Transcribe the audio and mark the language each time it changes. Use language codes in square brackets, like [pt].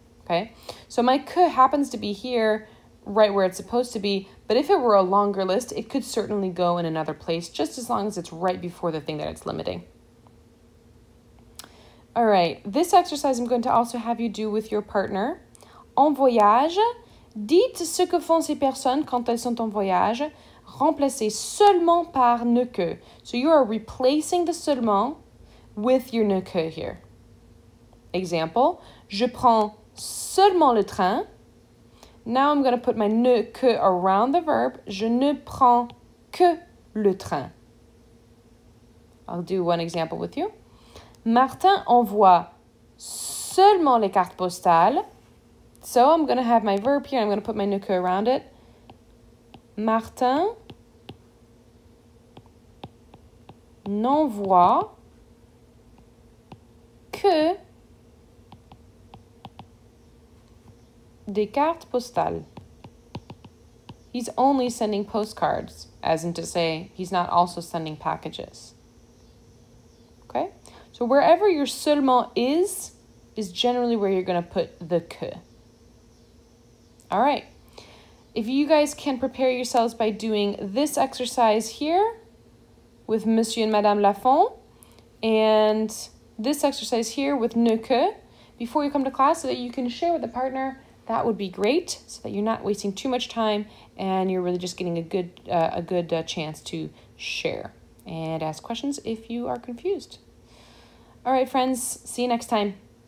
[en] Okay, so my que happens to be here right where it's supposed to be, but if it were a longer list, it could certainly go in another place, just as long as it's right before the thing that it's limiting. All right, this exercise I'm going to also have you do with your partner. [fr] En voyage, dites ce que font ces personnes quand elles sont en voyage, remplacez seulement par ne que. [en] So you are replacing the seulement with your ne que here. [fr] Example, je prends seulement le train. [en] Now I'm going to put my ne que around the verb. [fr] Je ne prends que le train. [en] I'll do one example with you. [fr] Martin envoie seulement les cartes postales. [en] So I'm going to have my verb here. I'm going to put my ne que around it. [fr] Martin n'envoie que des cartes postales. [en] He's only sending postcards, as in to say he's not also sending packages. Okay? So wherever your seulement is generally where you're going to put the que. All right. If you guys can prepare yourselves by doing this exercise here with Monsieur and Madame Lafont and this exercise here with ne que before you come to class so that you can share with a partner, that would be great so that you're not wasting too much time and you're really just getting a good chance to share and ask questions if you are confused. All right, friends, see you next time.